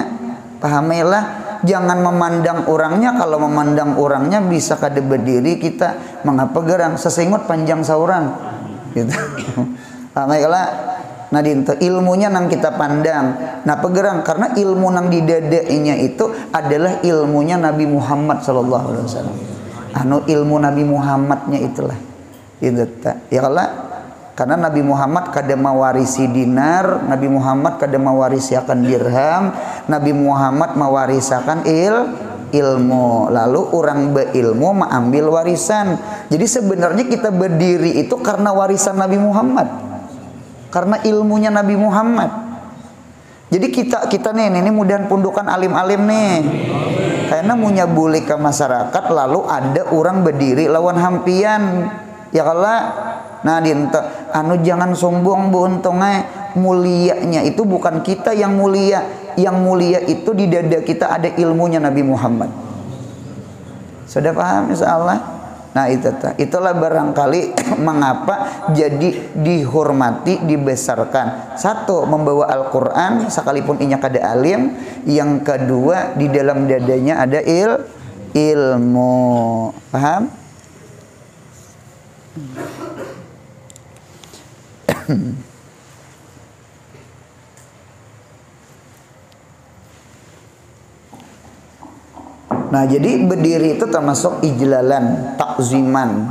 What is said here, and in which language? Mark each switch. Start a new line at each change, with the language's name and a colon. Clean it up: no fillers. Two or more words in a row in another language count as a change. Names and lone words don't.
Banjar: Pahamilah, jangan memandang orangnya. Kalau memandang orangnya bisa kada berdiri kita, mengapa gerang sesengut panjang saurang gitu. Pahamilah. Nah, dinto ilmunya nang kita pandang. Nah, pegerang karena ilmu nang di dadainya itu adalah ilmunya Nabi Muhammad
Arabic: صلى الله عليه وسلم.
Banjar: Anu ilmu Nabi Muhammadnya itulah. Gitu ta.
Arabic: يا الله.
Banjar: Karena Nabi Muhammad kada mewarisi dinar, Nabi Muhammad kada mewarisi akan dirham, Nabi Muhammad mewarisakan ilmu. Lalu orang berilmu mengambil warisan. Jadi sebenarnya kita berdiri itu karena warisan Nabi Muhammad, karena ilmunya Nabi Muhammad. Jadi kita nih mudahan pundukan alim-alim nih. Karena munya boleh ke masyarakat, lalu ada orang berdiri lawan hampian. Ya kalau nah dinto anu jangan sombong bu, untungnya mulianya itu bukan kita yang mulia. Yang mulia itu di dada kita ada ilmunya Nabi Muhammad. Sudah paham insyaallah? Nah itulah barangkali mengapa jadi dihormati, dibesarkan. Satu, membawa Al-Quran sekalipun inya kada alim. Yang kedua, di dalam dadanya ada ilmu. Paham? Nah, jadi berdiri itu termasuk
Arabic: إجلالاً، تعظيماً.